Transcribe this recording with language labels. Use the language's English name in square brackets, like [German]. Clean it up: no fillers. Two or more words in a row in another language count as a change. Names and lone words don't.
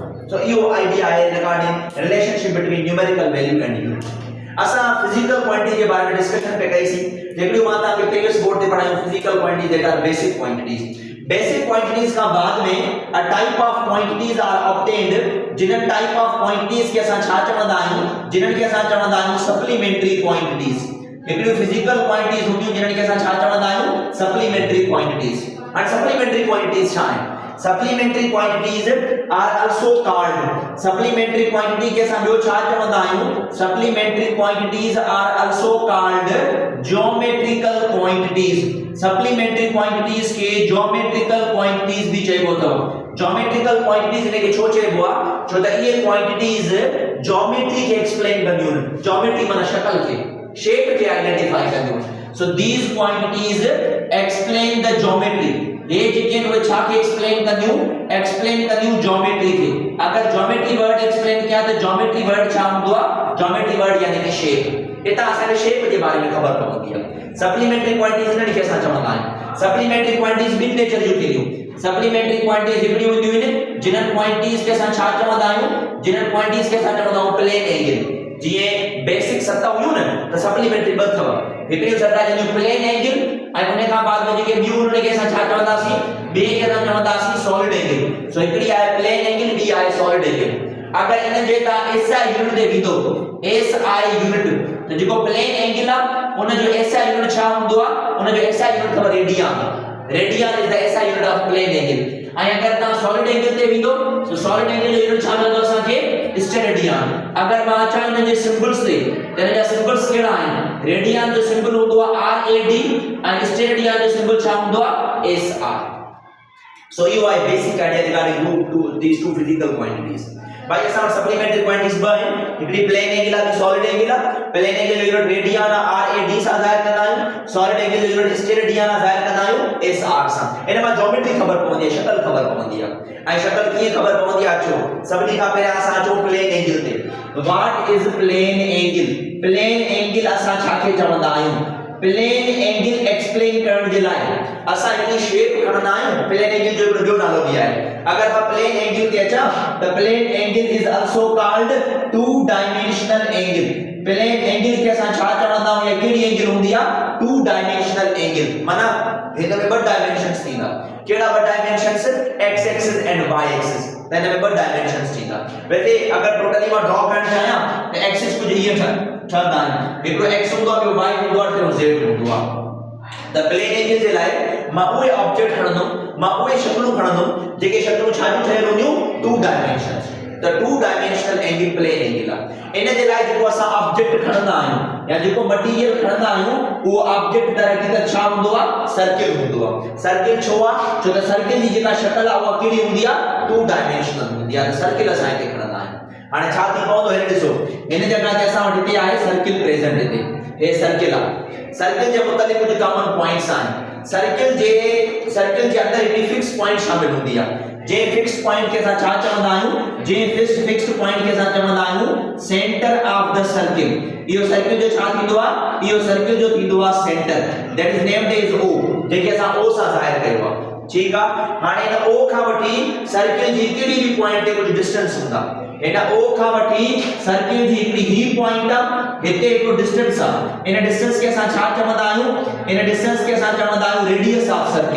[English] So इहो idea आहे regarding relationship between numerical value and unit। [Sindhi] असां [English] physical quantity [Hindi] के बारे में [Sindhi] डिस्कशन पे कईसीं। जेकॾहिं मां तव्हांखे [English] previous board [Sindhi] ते पढ़ायूं [English] physical quantities that are basic quantities. basic quantities [Hindi] का बाद में [English] a type of quantities are obtained, [Sindhi] जिन [English] type of quantities [Sindhi] के असां छा चवंदा आहियूं, जिन्हनि खे असां चवंदा आहियूं [English] supplementary quantities. [Sindhi] हिकिड़ियूं [English] physical quantities [Sindhi] हूंदियूं जिन्हनि खे असां छा चवंदा आहियूं? [English] supplementary quantities. [Sindhi] हाणे [English] supplementary quantities [Sindhi] छा आहिनि? [English] Supplementary quantities are also called, supplementary quantity [Sindhi] के असां ॿियो छा चवंदा आहियूं? [English] Supplementary quantities are also called geometrical quantities. supplementary quantities [Sindhi] के [English] geometrical quantities [Sindhi] भी चइबो अथव। [English] geometrical quantities [Sindhi] इनखे छो चइबो आहे? छो त इहे [English] quantities geometry [Sindhi] खे एक्सप्लेन कंदियूं आहिनि। ज्योमेट्री माना शक्ल खे, शेप खे आइडेंटिफाई कंदियूं आहिनि। [English] So these quantities explain the geometry. [Sindhi] ये जेके उहे छा खे एक्सप्लेन कंदियूं ज्योमेट्री खे। अगर [English] geometry word explain [Sindhi] किया त [English] geometry word [Sindhi] छा हूंदो आहे? [English] geometry word [Sindhi] यानी कि शेप। इतां असांखे शेप जे बारे में ख़बर पवंदी आहे। [English] supplementary quantities [Sindhi] इन्हनि खे असां चवंदा आहियूं। [English] supplementary quantities [Sindhi] ॿिनि नेचर जूं थींदियूं। [English] supplementary quantities [Sindhi] हिकिड़ियूं हूंदियूं आहिनि जिन्हनि क्वांटिटीज खे असां छा चवंदा आहियूं? जिन्हनि क्वांटिटीज खे असां चवंदा आहियूं [English] plane angle. [Sindhi] जीअं बेसिक सत हुयूं न त सप्लीमेंट्री ॿ अथव। हिकिड़ियूं सत आहिनि [English] plane angle [Sindhi] ऐं उन खां बाद में जेके ॿियूं उन खे असां छा चवंदासीं? ॿिए खे असां चवंदासीं [English] solid angle. [Sindhi] सो हिकिड़ी आहे [English] plane angle, [Sindhi] ॿी आहे [English] solid angle. [Sindhi] अगर इन जे तव्हां [English] SI unit [Sindhi] ते विधो, [English] SI unit, [Sindhi] त जेको [English] plane angle [Sindhi] आहे उन जो [English] SI unit [Sindhi] छा हूंदो आहे? उन जो [English] SI unit अथव radian. Radian is the SI unit of plane angle। [Sindhi] ऐं अगर तव्हां [English] solid angle [Sindhi] ते विधो तो [English] solid angle [Sindhi] जो यूनिट छा मिलंदो असांखे? स्टेरेडियन। अगर मां अचां इन जे सिंबल्स ते त इन जा सिंबल्स कहिड़ा आहिनि? रेडियन जो सिंबल हूंदो आहे RAD ऐं स्टेरेडियन जो सिंबल छा हूंदो आहे? SR। [English] So you are basic idea regarding these two physical quantities. [Sindhi] भाई असां [English] supplementary quantities [Sindhi] ब आहिनि। हिकिड़ी [English] plane angle [Sindhi] आहे, [English] solid angle [Sindhi] आहे। [English] plane angle [Sindhi] जो यूनिट रेडियन RAD सां ज़ाहिर कंदा आहियूं। [English] solid angle [Sindhi] जो यूनिट स्टेरेडियन ज़ाहिर कंदा आहियूं SR सां। इन मां ज्योमेट्री ख़बर पवंदी आहे, शक्ल ख़बर पवंदी आहे। ऐं शक्ल कीअं ख़बर पवंदी आहे? अचो सभिनी खां पहिरियां असां अचो [English] plane angle [Sindhi] ते। [English] What is plane angle? plane angle [Sindhi] असां छा खे चवंदा आहियूं? [English] plane angle [Sindhi] एक्सप्लेन करण जे लाइ असां हिकिड़ी शेप खणंदा आहियूं। [English] plane angle [Sindhi] जो ॿियो नालो बि आहे। अगर मां [English] plane angle [Sindhi] ते अचां त [English] plane angle is also called two dimensional angle. plane angle [Sindhi] के असां छा चवंदा आहियूं? या कहिड़ी एंगल हूंदी आहे? [English] Two dimensional angle. [Sindhi] माना हिन में ॿ डायमेंशंस थींदा। कहिड़ा ॿ डायमेंशंस? [English] X axis and Y axis. [Sindhi] त हिन में ॿ डायमेंशंस थींदा। वैसे अगर टोटली मां ड्रॉ करण चाहियां त एक्सिस कुझु हीअं ठहंदा आहिनि। हिकिड़ो एक्स हूंदो आहे, ॿियो वाई हूंदो आहे, टियों ज़ेड हूंदो आहे। त [English] plane angle [Sindhi] जे लाइ मां उहे ऑब्जेक्ट खणंदुमि, मां उहे शक्लूं खणंदुमि जेके शक्लूं छा जूं ठहियल हूंदियूं? [English] Two dimensions. [Sindhi] त [English] two dimensional angle plane angle [Sindhi] आहे। इन जे लाइ जेको असां ऑब्जेक्ट खणंदा आहियूं या जेको मटीरियल खणंदा आहियूं उहो ऑब्जेक्ट दर हक़ीक़त छा हूंदो आहे? सर्किल हूंदो आहे। सर्किल छो आहे? छो त सर्किल जी जेका शक्ल आहे उहा कहिड़ी हूंदी आहे? [English] two dimensional [Sindhi] हूंदी आहे। त सर्किल असां हिते खणंदा आहियूं। हाणे छा थी पवंदो? हिन ॾिसो, हिन जगह ते असां वटि हिते आहे [English] circle present. [Sindhi] हिते हे सर्किल आहे। सर्किल जे मुताबिक़ कुझु [English] common points [Sindhi] आहिनि। सर्किल जे अंदर हिकिड़ी [English] fix point [Sindhi] शामिल हूंदी आहे। जे [English] fix point [Sindhi] के असां छा चवंदा आहियूं? जे [English] fixed point [Sindhi] के असां चवंदा आहियूं [English] centre of the circle. [Sindhi] इहो सर्किल जो छा थींदो आहे? इहो सर्किल जो थींदो आहे सेंटर। [English] That is named as O, [Sindhi] जेके असां O सां ज़ाहिर कयो आहे। ठीक आहे। हाणे इन ओ खां वठी सर्किल जी कहिड़ी बि पॉइंट ते कुझु डिस्टेंस हूंदा, इन ओ खां वठी सर्किल जी हिकिड़ी ही पॉइंट आहे, हिते हिकिड़ो डिस्टेंस आहे, इन डिस्टेंस खे असां छा चवंदा आहियूं, इन डिस्टेंस खे असां चवंदा आहियूं [English] radius of circle.